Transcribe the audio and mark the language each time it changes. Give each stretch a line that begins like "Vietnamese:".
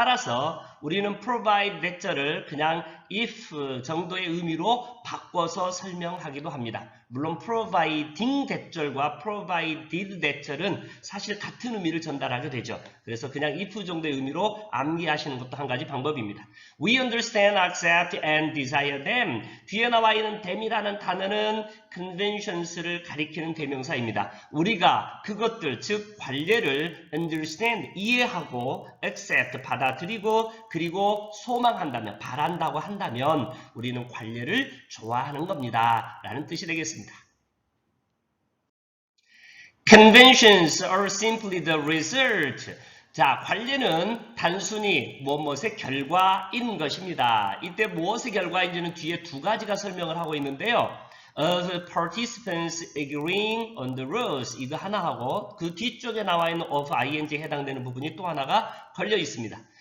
Korean: 따라서 우리는 provide that자를 그냥 if 정도의 의미로 바꿔서 설명하기도 합니다. 물론 providing that절과 provided that절은 사실 같은 의미를 전달하게 되죠. 그래서 그냥 if 정도의 의미로 암기하시는 것도 한 가지 방법입니다.
English: We understand, accept, and desire them.
Korean: 뒤에 나와 있는 them이라는 단어는 conventions를 가리키는 대명사입니다. 우리가 그것들, 즉 관례를 understand, 이해하고 accept, 받아들이고 그리고 소망한다면, 바란다고 한다면 우리는 관례를 좋아하는 겁니다. 라는 뜻이 되겠습니다.
English: Conventions are simply the result.
Korean: 자, 관례는 단순히 무엇의 결과인 것입니다. 이때 무엇의 결과인지는 뒤에 두 가지가 설명을 하고 있는데요.
English: Of participants agreeing on the rules
Korean: 이거 하나 하고 그 뒤쪽에 나와 있는 of ing에 해당되는 부분이 또 하나가 걸려 있습니다.